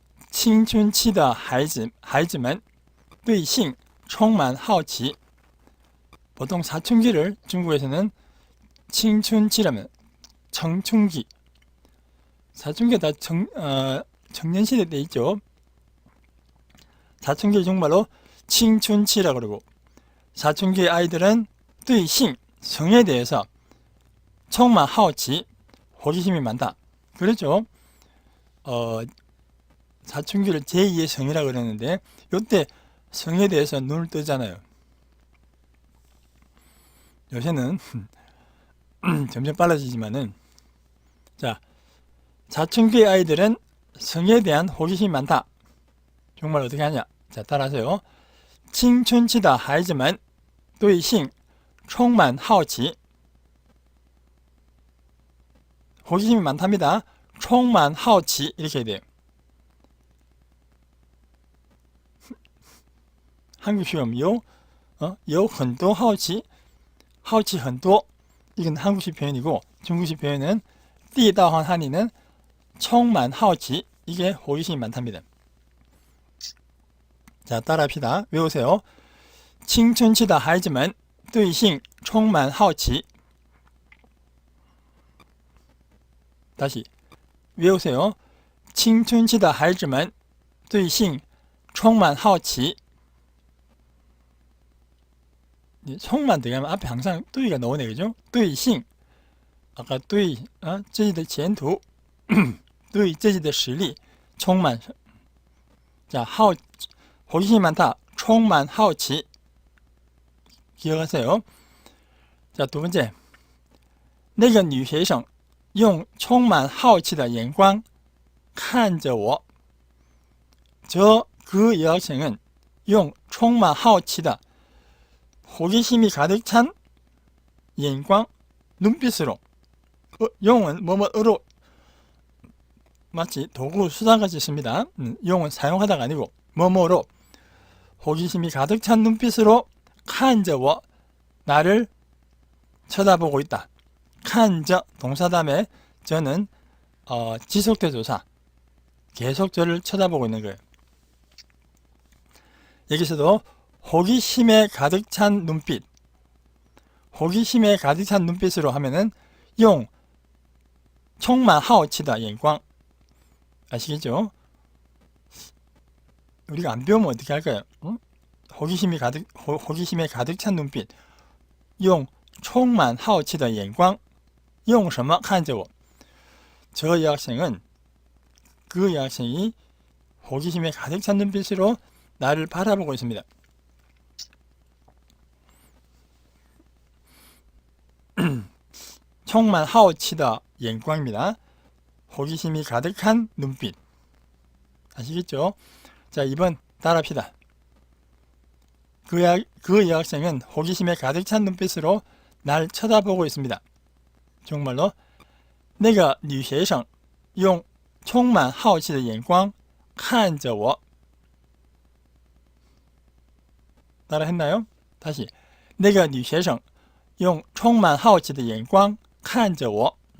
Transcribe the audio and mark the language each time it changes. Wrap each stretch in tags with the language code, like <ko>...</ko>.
<zh>青春期的孩子们对性充满好奇.</zh> <ko>보통 사춘기를 중국에서는 青春期라면 청춘기. 사춘기가 다 청년시대 때 있죠. 사춘기를 정말로 青春期라고 그러고, 사춘기 아이들은 对性 성에 대해서</ko> <zh>充满好奇</zh> <ko>호기심이 많다. 그렇죠. 사춘기를 제2의 성이라고 그러는데 이때 성에 대해서 눈을 뜨잖아요. 요새는 점점 빨라지지만은 자, 사춘기 아이들은 성에 대한 호기심이 많다. 정말 어떻게 하냐? 자, 따라하세요.</ko> <zh>青春期的孩子们对性充满好奇.</zh> <ko>호기심이 많답니다. 充满好奇 이렇게 해야 돼요. 한국 시험</ko> <zh>有很多好奇好奇很多</zh> <ko>이건 한국식 표현이고 중국식 표현은 地道和 한의는</ko> <zh>充满好奇</zh> <ko>이게 호기심이 많답니다. 자, 따라합시다. 외우세요.</ko> <zh>青春期的孩子们对性充满好奇.</zh> <ko>다시 외우세요.</ko> <zh>青春期的孩子们对性充满好奇.</zh> <ko>성만 들어가면 앞에 항상 对가 나오네, 그죠? 对性 아까</ko> <zh>对自己的前途对自己的实力充满.</zh> <ko>자, 호기심이 많다.</ko> <zh>充满好奇.</zh> <ko>기억하세요. 자, 두 번째.</ko> <zh>那个女学生用充满好奇的眼光看着我.</zh> <ko>그 여학생은</ko> <zh>用充满好奇的</zh> <ko>호기심이 가득 찬眼光 눈빛으로. 용은 뭐뭐으로 마치 도구 수단같이 씁니다. 용은 사용하다가 아니고 뭐뭐로 호기심이 가득 찬 눈빛으로</ko> <zh>看着我</zh> <ko>나를 쳐다보고 있다. 看着 동사 다음에 저는 지속대조사 계속 저를 쳐다보고 있는 거예요. 여기서도 호기심에 가득 찬 눈빛, 호기심에 가득 찬 눈빛으로 하면은</ko> <zh>用充满好奇的眼光.</zh> <ko>아시겠죠? 우리가 안 배우면 어떻게 할까요? 호기심에 가득 찬 눈빛.</ko> <zh>用充满好奇的眼光用什么看着我?</zh> <ko>저 여학생은 그 여학생이 호기심에 가득 찬 눈빛으로 나를 바라보고 있습니다.</ko> <zh>充满好奇的眼光</zh> <ko>입니다. 호기심이 가득한 눈빛. 아시겠죠? 자, 2번 따라합시다. 그 여학생은 호기심에 가득 찬 눈빛으로 날 쳐다보고 있습니다. 정말로</ko> <zh>那个女学生用充满好奇的眼光看着我.</zh> <ko>따라 했나요? 다시.</ko> <zh>那个女学生用充满好奇的眼光看着我.</zh>